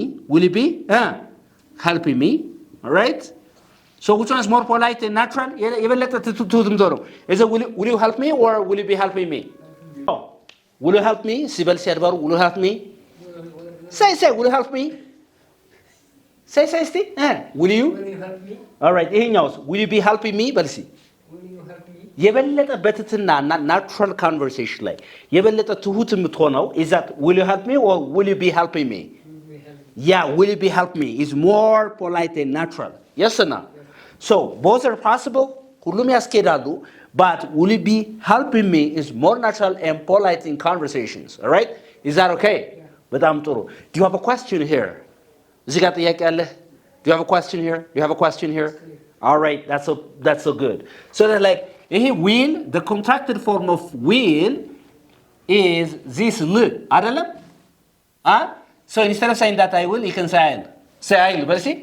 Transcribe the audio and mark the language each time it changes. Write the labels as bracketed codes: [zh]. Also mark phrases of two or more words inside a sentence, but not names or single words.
[en] will you be helping me? all right, so which one is more polite and natural? [am] የበለጠ ትሁትም ነው። [en] is it will you help me or will you be helping me? will you help me? ሲበል ሲያድባሩ will you help me? say will you help me? say እስቲ will you help me? all right ይሄኛውስ will you be helping me [am] በል እስቲ [en] will you help me? [am] የበለጠ በትትናና [en] natural conversation [am] ላይ የበለጠ ትሁት የምትሆነው [en] is that will you help me or will you be helping me? Yeah, will you be helping me is more polite and natural. Yes or no? So both are possible. [am] ሁሉም ያስኬዳሉ. [en] But will you be helping me is more natural and polite in conversations. All right? Is that okay? [am] በጣም ጥሩ. [en] Do you have a question here? [am] እዚህ ጋር ጥያቄ አለ? [en] Do you have a question here? Do you have a question here? All right, that's so good. So that like will, the contracted form of will is this l. [am] አይደለም? [en] So instead of saying that I will, you can say I'll. Say I'll, but see?